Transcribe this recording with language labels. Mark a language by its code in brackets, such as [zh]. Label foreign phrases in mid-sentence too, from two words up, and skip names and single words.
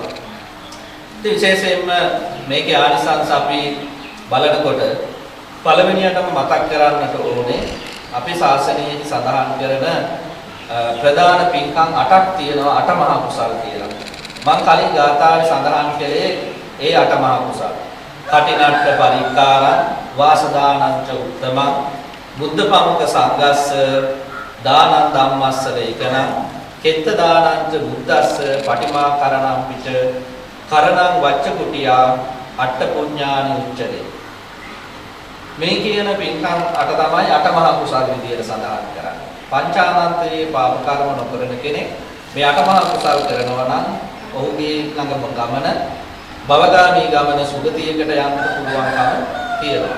[si] ඉතින් විශේෂයෙන්ම මේකේ ආනිසංස අපි බලනකොට පළවෙනියටම මතක් කරන්නට ඕනේ අපේ ශාසනයේ සඳහන් කරන ප්‍රධාන පින්කම් 8ක් තියෙනවා. 8 මහා කුසල් කියලා. මම කලින් ගාථාවේ සඳහන් කළේ ඒ 8 මහා කුසල්. [pi] කටිනට්ඨ පරික්කාරං වාසදානං ච උත්තමං බුද්ධ පමුක සංඝස්ස දානං ධම්මස්ස ලේකනං කෙත්ත දානං ච බුද්දස්ස පටිමා කරණං පිට කරණං වච්ච කුටියා අට්ඨ පුඤ්ඤානි උච්චරේ. [si] මේ කියන පින්කම් 8 තමයි 8 මහා කුසල් විදියට සඳහන් කරන්නේ. පංචානන්තයේ පාප කර්ම නොකරන කෙනෙක් මේ 8 මහා කුසල් කරනවා නම් ඔහුගේ ළඟම ගමන භවගාමී ගමන සුගතියකට යන්න පුළුවන්කම තියෙනවා.